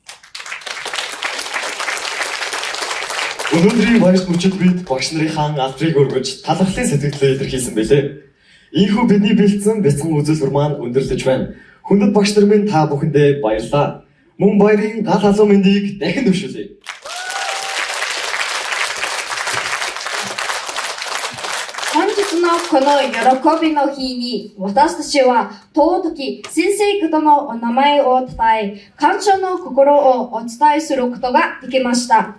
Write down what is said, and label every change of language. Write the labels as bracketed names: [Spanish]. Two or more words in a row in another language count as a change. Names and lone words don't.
[Mongolian] Өнөөдрийн баяр мөчид бид багш нарын алдрыг өргөж талархлын сэтгэлээ илэрхийлсэн байлээ. Ийхүү бидний бэлдсэн бяцхан үзүүлбэр маань өндөрлөж байна. Хүндэт багш нар минь та бүхэндээ баярлалаа. Мөн баярын гал халуун мэндийг дахин дэвшүүлье. [Japanese] 本日のこの喜びの日に私たちは尊き先生方のお名前を称え感謝の心をお伝えすることができました。